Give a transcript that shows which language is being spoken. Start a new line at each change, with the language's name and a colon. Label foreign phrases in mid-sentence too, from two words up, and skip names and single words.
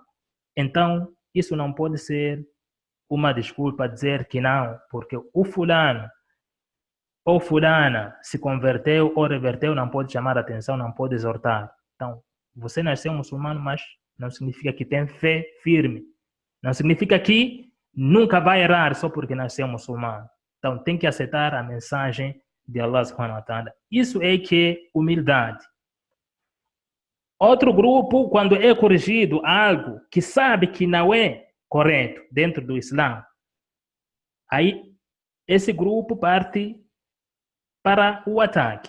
Portuguese: Então, isso não pode ser uma desculpa dizer que não, porque o fulano ou fulana se converteu ou reverteu, não pode chamar a atenção, não pode exortar. Então, você nasceu muçulmano, mas não significa que tem fé firme. Não significa que nunca vai errar só porque nasceu muçulmano. Então, tem que aceitar a mensagem de
Arabic: الله سبحانه وتعالى.
Portuguese: Isso é que é humildade. Outro grupo, quando é corrigido algo que sabe que não é correto dentro do Islã, aí esse grupo parte para o ataque.